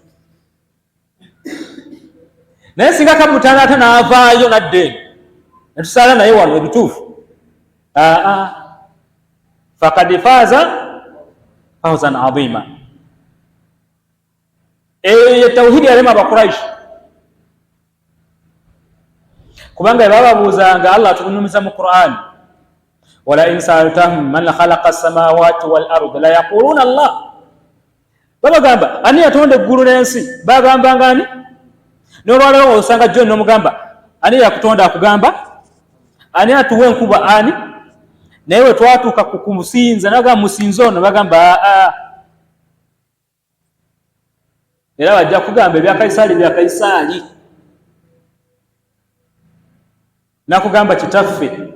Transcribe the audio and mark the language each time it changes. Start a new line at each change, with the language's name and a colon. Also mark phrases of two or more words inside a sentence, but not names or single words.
Ganda: Naye singa kamutaana ate n'avaayo n'addeeno ne tusaala naye wano ebituufu,
Arabic: فقد فاز فوزا عظيما.
Ganda: Eyo ye tawhidi yalema Abakuraishi, kubanga bababuuzanga Allah atunyumiza mu Qur'an,
Arabic: ولئن سألتهم من خلق السماوات والأرض ليقولن الله.
Ganda: Babagamba ani yatonda eggulu n'ensi, bagambanga ani? N'olwaleero osanga John n'omugamba ani yakutonda, akugamba ani atuwa enkuba, ani? Naye we twatuuka ku kumusinza naga musinzo ono bagamba era bajja kugamba ebya Kaisaali bya Kaisaali, nakugamba kitaffe.